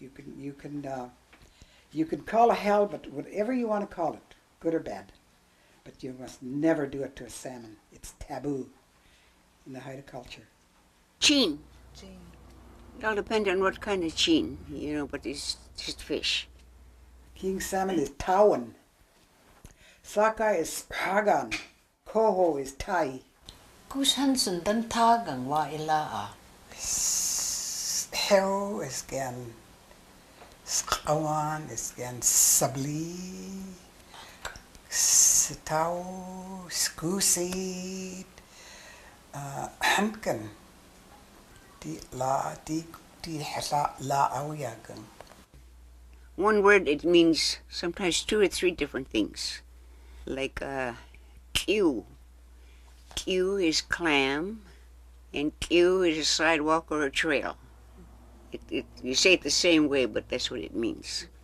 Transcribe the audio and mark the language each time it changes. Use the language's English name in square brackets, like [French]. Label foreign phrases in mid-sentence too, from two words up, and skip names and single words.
[English] You can call a halibut whatever you want to call it, good or bad, but you must never do it to a salmon. It's taboo in the Haida culture. Cheen. It all depends on what kind of cheen, but it's just fish. King salmon is tawan. Saka is hagan. Coho is tai. [Haida] Kusansen dan tagang wa ilaa. [English] Hero is gan. Skawan is gan sabli. [Haida] Sitao, skusid. Hamkan. Di la awiyagan. [English] One word, it means sometimes 2 or 3 different things. Like Q. Q is clam, and Q is a sidewalk or a trail. You say it the same way, but that's what it means.